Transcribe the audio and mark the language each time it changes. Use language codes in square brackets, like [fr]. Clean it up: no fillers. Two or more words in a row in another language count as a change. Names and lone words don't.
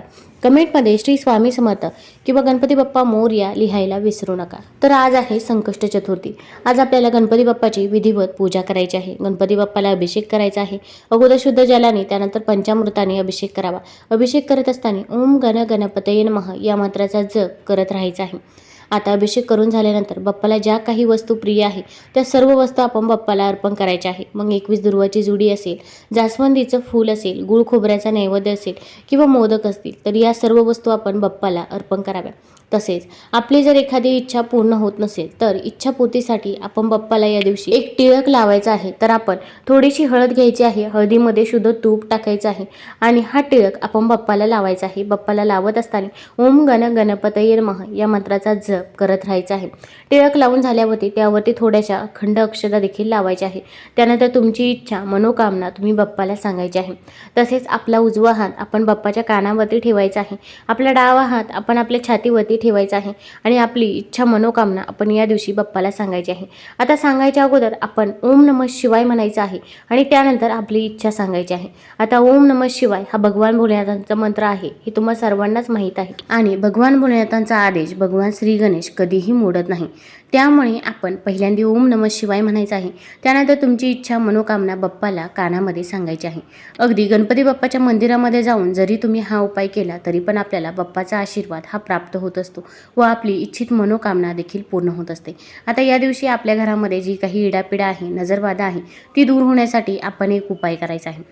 [mr] कमेंटमध्ये श्री स्वामी समर्थ किंवा गणपती बाप्पा मोरया लिहायला विसरू नका. तर आज आहे संकष्ट चतुर्थी. आज आपल्याला गणपती बाप्पाची विधिवत पूजा करायची आहे. गणपती बाप्पाला अभिषेक करायचा आहे. अगोदर शुद्ध जलाने, त्यानंतर पंचामृताने अभिषेक करावा. अभिषेक करत असताना [sa] ओम गण गणपतये नमः [mr] या मंत्राचा जप करत राहायचा आहे. आता अभिषेक करून झाल्यानंतर बाप्पाला ज्या काही वस्तू प्रिय आहे त्या सर्व वस्तू आपण बाप्पाला अर्पण करायच्या आहे. मग 21 दुर्वाची जुडी असेल, जास्वंदीचं फूल असेल, गुळ खोबऱ्याचा नैवेद्य असेल किंवा मोदक असतील तर या सर्व वस्तू आपण बाप्पाला अर्पण कराव्या. तसेच आपली जर एखादी इच्छा पूर्ण होत नसेल तर इच्छापूर्तीसाठी आपण बाप्पाला या दिवशी एक टिळक लावायचा आहे. तर आपण थोडीशी हळद घ्यायची आहे. हळदीमध्ये शुद्ध तूप टाकायचं आहे आणि हा टिळक आपण बाप्पाला लावायचा आहे. बाप्पाला लावत असताना [sa] ओम गण गणपतये नमः [mr] या मंत्राचा जप करत राहायचा आहे. टिळक लावून झाल्यावरती त्यावरती थोड्याशा अखंड अक्षता देखील लावायच्या आहे. त्यानंतर तुमची इच्छा, मनोकामना तुम्ही बाप्पाला सांगायची आहे. तसेच आपला उजवा हात आपण बाप्पाच्या कानावरती ठेवायचा आहे. आपला डावा हात आपण आपल्या छातीवरती ठेवायचा आहे आणि आपली इच्छा, मनोकामना आपण या दिवशी बाप्पाला सांगायची आहे. आता सांगायच्या अगोदर आपण [sa] ओम नमः शिवाय [mr] म्हणायचं आहे आणि त्यानंतर आपली इच्छा सांगायची आहे. आता [sa] ओम नमः शिवाय [mr] हा भगवान भोलेनाथांचा मंत्र आहे, हे तुम्हा सर्वांनाच माहीत आहे आणि भगवान भोलेनाथांचा आदेश भगवान श्री गणेश कधीही मोडत नाही. त्यामुळे आपण पहिल्यांदा [sa] ओम नमः शिवाय [mr] म्हणायचं आहे. त्यानंतर तुमची इच्छा, मनोकामना बाप्पाला कानामध्ये सांगायची आहे. अगदी गणपती बाप्पाच्या मंदिरामध्ये जाऊन जरी तुम्ही हा उपाय केला तरी पण आपल्याला बाप्पाचा आशीर्वाद हा प्राप्त होत असतो व आपली इच्छित मनोकामना देखील पूर्ण होत असते. आता या दिवशी आपल्या घरामध्ये जी काही इडापिडा आहे, नजरबाधा आहे ती दूर होण्यासाठी आपण एक उपाय करायचा आहे.